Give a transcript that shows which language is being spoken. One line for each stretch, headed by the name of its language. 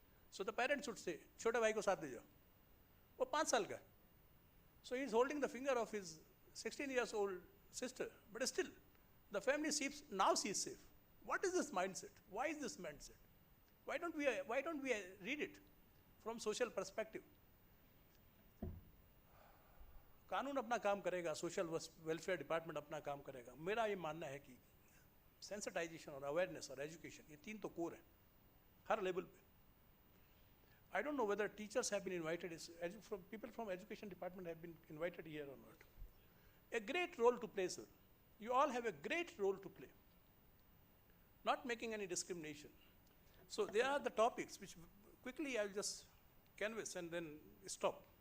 English: So the parents should say,
Hindi: छोटे भाई को साथ ले जाओ, वो 5 साल का,
English: so he is holding the finger of his 16 years old sister, but still the family sees, now she is safe. What is this mindset? Why is this mindset? Why don't we read it from social perspective?
Hindi: कानून अपना काम करेगा, social welfare department अपना काम करेगा। मेरा ये मानना है कि सेंसिटाइजेशन और अवेयरनेस और एजुकेशन, ये 3 तो कोर है हर लेवल पे।
English: I don't know whether teachers have been invited, people from education department have been invited here or not. A great role to play, sir. You all have a great role to play. Not making any discrimination. So there are the topics which quickly I'll just canvass and then stop.